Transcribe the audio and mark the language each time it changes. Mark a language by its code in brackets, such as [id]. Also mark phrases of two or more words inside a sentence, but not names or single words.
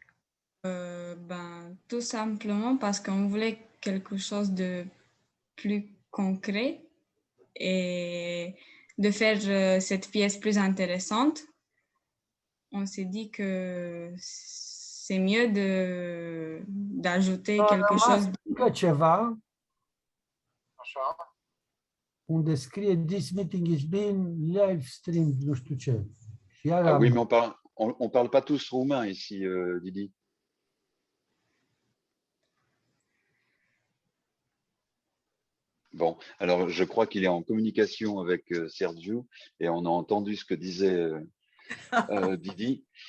[fr] Tout simplement parce qu'on voulait quelque chose de plus concret et de faire cette pièce plus intéressante. On s'est dit que c'est mieux d'ajouter quelque chose. [ro] Încă ceva, unde scrie [en] "This meeting is being live streamed", [ro] nu știu ce. Și iar [fr] Ah oui, mais on parle pas tous roumain ici, Didi. Bon, alors je crois qu'il est en communication avec Sergio et on a entendu ce que disait Didi.